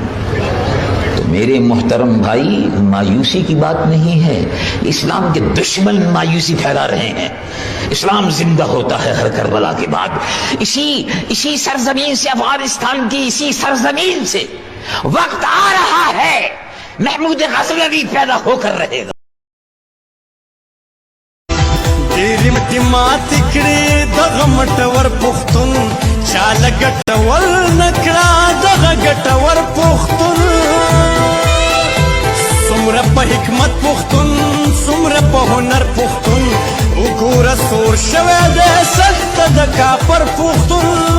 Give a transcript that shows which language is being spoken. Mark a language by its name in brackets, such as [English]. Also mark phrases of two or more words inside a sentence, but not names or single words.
[Urdu] تو میرے محترم بھائی، مایوسی کی بات نہیں ہے، اسلام کے دشمن مایوسی پھیلا رہے ہیں۔ اسلام زندہ ہوتا ہے ہر کربلا کے بعد۔ اسی سرزمین سے، افغانستان کی اسی سرزمین سے وقت آ رہا ہے محمود غزنوی پیدا ہو کر رہے گا۔ [Pashto] ډېرې مټې ماتې کړې دغه مټور پښتون، چاله ګټور نه کړه دغه ګټور پښتون. څومره په حکمت پښتون، څومره په هنر پښتون، وګوره سور شوی دی سخته د کافر پښتون.